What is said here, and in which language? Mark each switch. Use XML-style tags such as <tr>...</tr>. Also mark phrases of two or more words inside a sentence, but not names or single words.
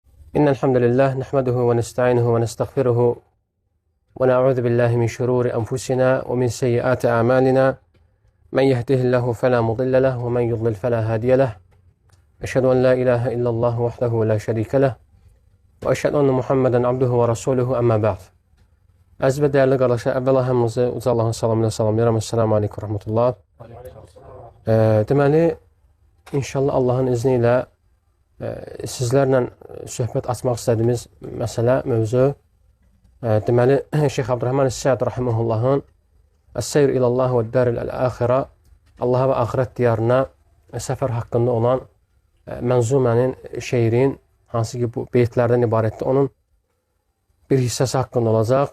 <ar>إن الحمد لله نحمده ونستعينه ونستغفره ونعوذ بالله من شرور أنفسنا ومن سيئات أعمالنا من يهده الله فلا مضل له ومن يضلل فلا هادي له أشهد أن لا إله إلا الله وحده لا شريك له وأشهد أن محمدا عبده ورسوله أما بعد.</ar> <az>Əziz və dəyərli qardaşlar, əvvəla hamınızı uca Allahın salamı ilə salamlayıram.</az> <ar>السلام عليكم رحمة الله.</ar> <az>Deməli, inşallah Allahın izni ilə sizlərlə söhbət açmaq istədiyimiz məsələ, mövzu, deməli, Şeyx Abdurrahman Səd rahimehullahın Əs-Seyr ilallah və Dəril əl-Əxirə, Allaha və axirət diyarına səfər haqqında olan mənzumənin, şeirin, hansı ki bu beytlərdən ibarətdir, onun bir hissəsi haqqında olacaq.</az>